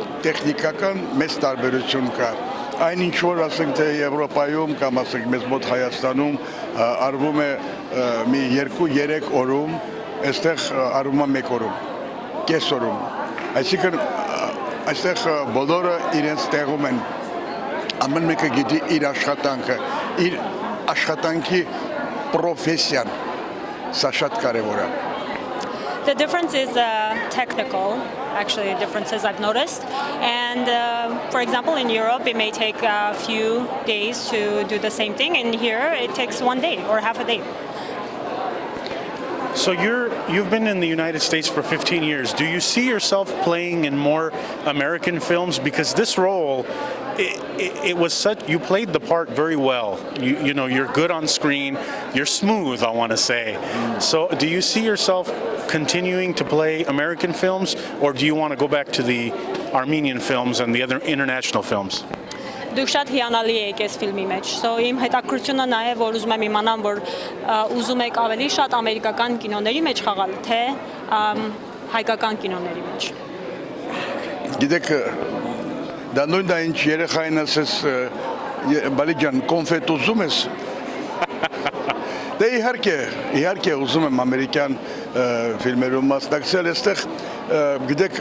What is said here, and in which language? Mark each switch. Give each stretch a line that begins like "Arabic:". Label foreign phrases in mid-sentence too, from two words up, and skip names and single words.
Armenian: տեխնիկական մեծ տարբերություն կա։ Այն ինչ որ ասենք թե Եվրոպայում կամ ասենք մեզ մոտ Հայաստանում արվում է մի 2-3 օրում, այստեղ արվում է 1 օրում, կես օրում։ Այսինքն այստեղ բոլորը իրենց տեղում են, ամեն մեկը գիտի իր աշխատանքը, իր աշխատանքի պրոֆեսիան, սա շատ կարևոր է։
English: The difference is technical, actually differences I've noticed. And for example, in Europe, it may take a few days to do the same thing. And here, it takes 1 day or half a day. So you've been in the United States for 15 years. Do you see yourself playing in more American films? Because this role, it was such, you played the part very well. You're good on screen. You're smooth, I want to say. So do you see yourself continuing to play American films, or do you want to go back to the Armenian films and the other international films?
Armenian: Դուք շատ հիանալի եք այս ֆիլմի մեջ։ So իմ հետաքրքրությունը նա է, որ ուզում եմ իմանամ, որ ուզում եք ավելի շատ ամերիկական կինոների մեջ խաղալ, թե հայկական կինոների մեջ։ Գիտեք, դա նույնն է ինչ երեխային ասես, բալիջան, կոնֆետ ուզում ես։ Դե իհարկե ուզում եմ ամերիկյան ֆիլմերում մասնակցել, այստեղ գիտեք